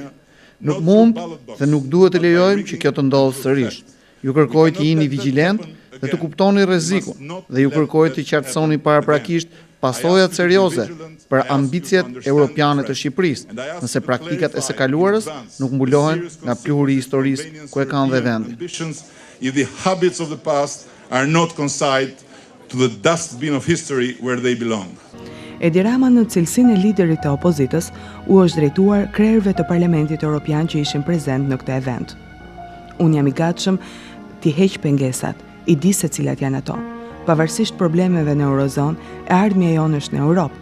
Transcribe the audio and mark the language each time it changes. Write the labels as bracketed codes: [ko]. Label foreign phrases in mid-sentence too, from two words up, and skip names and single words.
[sq] Nuk mund dhe nuk duhet të lejojmë që kjo të ndodhë sërish. Ju kërkoj të jini vigjilent dhe të kuptoni rrezikun dhe ju kërkoj të qartësoni paraprakisht pasojat serioze për ambicjet europiane të Shqipërisë, nëse praktikat e së kaluarës nuk mbulohen nga pluhuri i historisë ku e kanë dhe vendi. [en] If the habits of the past are not consigned to the dustbin of history where they belong. [sq] Edi Rama në cilësinë e liderit të opozitës u është drejtuar krerëve të Parlamentit Evropian që ishin prezent në këtë event. Unë jam i gatshëm t'i heq pengesat, i di se cilat janë ato. Pavarësisht problemeve në Eurozonë, e ardhmja jonë është në Europë.